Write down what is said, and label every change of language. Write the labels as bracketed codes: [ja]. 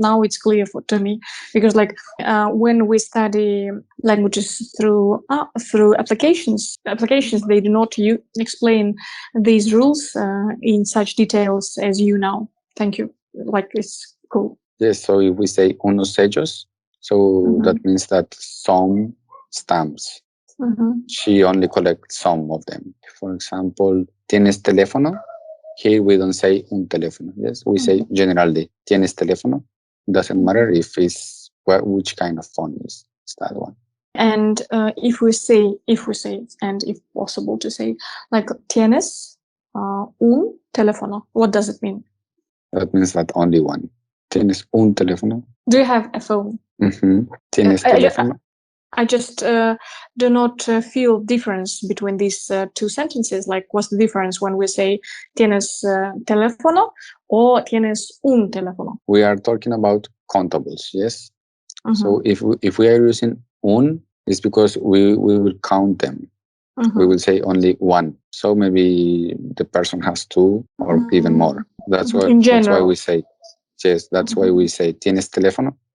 [en] Now it's clear to me, because when we study languages through applications, they do not explain these rules in such details as you now. Thank you. It's cool. Yes, so if we say [es] unos sellos, [en] so that means that some stamps. She only collects some of them. For example, [es] ¿tienes teléfono? [en] Here we don't say [es] un teléfono. [en] Yes, we say generally, [es] ¿tienes teléfono? [en] Doesn't matter if it's which kind of phone is that one. And if we say, and if possible to say, like [es] ¿tienes un teléfono? [en] What does it mean? That means that only one. [es] ¿Tienes un teléfono? [en] Do you have a phone? [es] ¿Tienes teléfono? [en] I just do not feel difference between these two sentences. Like, what's the difference when we say [es] ¿tienes teléfono [en] or [es] ¿tienes un teléfono? [en] We are talking about countables, yes? So if we are using un, it's because we will count them. We will say only one. So maybe the person has two or even more. That's why we say, yes, that's why we say [es] ¿tienes teléfono?